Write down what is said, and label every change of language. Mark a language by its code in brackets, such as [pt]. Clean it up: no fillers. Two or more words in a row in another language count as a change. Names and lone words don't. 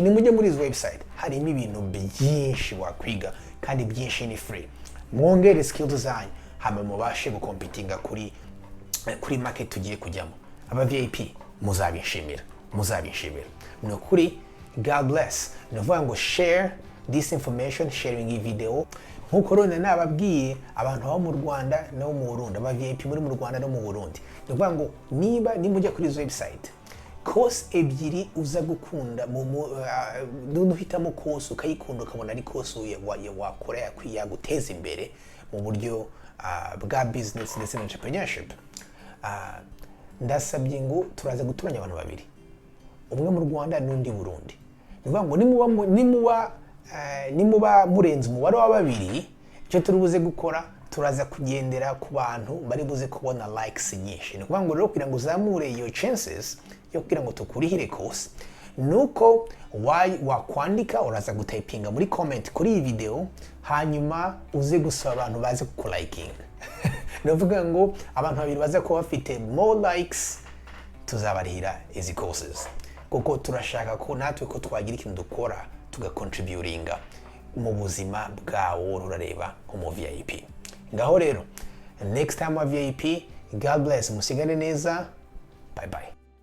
[rw] Ni mujye muri izo website, harimo ibintu byinshi wakwiga kandi byinshi ni free. Mwongere skills zanyu hama mubashe gukompitinga kuri market tugiye kujyamo. Aba VIP muzabishimira. Ni ukuri, [en] God bless. [rw] Nuvuga ngo [en] share this information, [rw] sharing iyi video. Nkuko rone nababwiye abantu bo mu Rwanda no mu Burundi, aba VIP muri mu Rwanda no mu Burundi. Nuvuga ngo niba nimujya kuri izo website, course ebyiri uza gukunda nuhitamo course ukayikunda ukabona ari course wakora yaguteza imbere mu buryo bwa business ndetse na entrepreneurship. Ndasabye ngo turaza guturanya abantu babiri, umwe mu Rwanda n'undi Burundi. Nivuga ngo nimuba murenze umubare wa babiri, icyo turibuze gukora turaza kugendera ku bantu bari buze kubona likes nyinshi. Nivuga ngo rero kugira ngo uzamure [en] your chances [rw] yo kugira ngo tukurihire course, nuko wakwandika, uraza gutypinga muri comment kuri iyi video, hanyuma uze gusaba abantu baze kulikinga. Navuga ngo abantu babiri baza kuba bafite [en] more likes, [rw] tuzabarihira izi courses kuko turashaka ko natwe ko twagira ikintu dukora tugacontributinga mu buzima bwawo urareba nko VIP. Ngaho rero [en] next time [rw] wa VIP, [en] God bless, [rw] musigane neza, [en] bye bye.